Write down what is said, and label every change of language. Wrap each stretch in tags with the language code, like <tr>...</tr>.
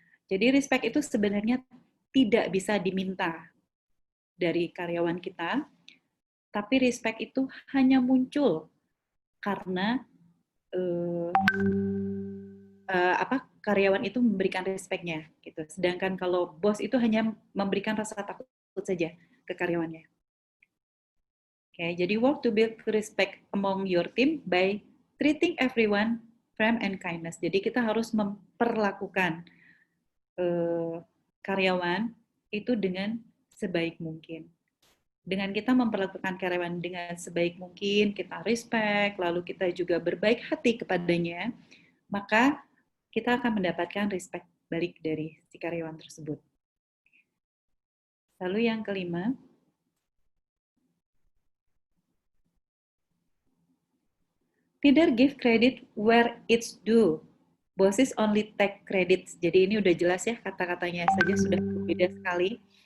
<id>Jadi respect itu sebenarnya tidak bisa diminta dari karyawan kita, tapi respect itu hanya muncul karena karyawan itu memberikan respect-nya gitu. Sedangkan kalau bos itu hanya memberikan rasa takut saja ke karyawannya. Oke, jadi</id> <en>work to build respect among your team by treating everyone firm and kindness.</en> <id>Jadi kita harus memperlakukan karyawan itu dengan sebaik mungkin. Dengan kita memperlakukan karyawan dengan sebaik mungkin, kita respect, lalu kita juga berbaik hati kepadanya, maka kita akan mendapatkan respect balik dari si karyawan tersebut. Lalu yang kelima,</id> <en>leader give credit where it's due. Bosses only take credits.</en> <id>Jadi ini udah jelas ya, kata-katanya saja sudah berbeda sekali.</id>